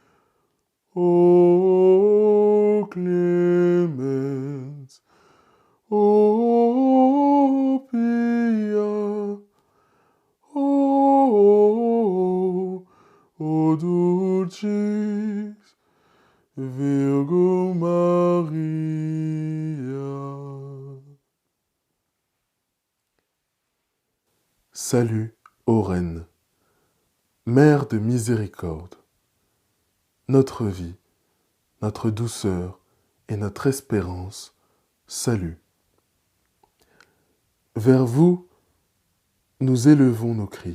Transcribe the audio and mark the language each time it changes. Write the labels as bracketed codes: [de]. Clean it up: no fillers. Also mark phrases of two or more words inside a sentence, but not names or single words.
[la] O clemens, o pia, o dulcis Virgo Maria. [fr] Salut, ô Reine, Mère de miséricorde, notre vie, notre douceur et notre espérance, salut. Vers vous, nous élevons nos cris.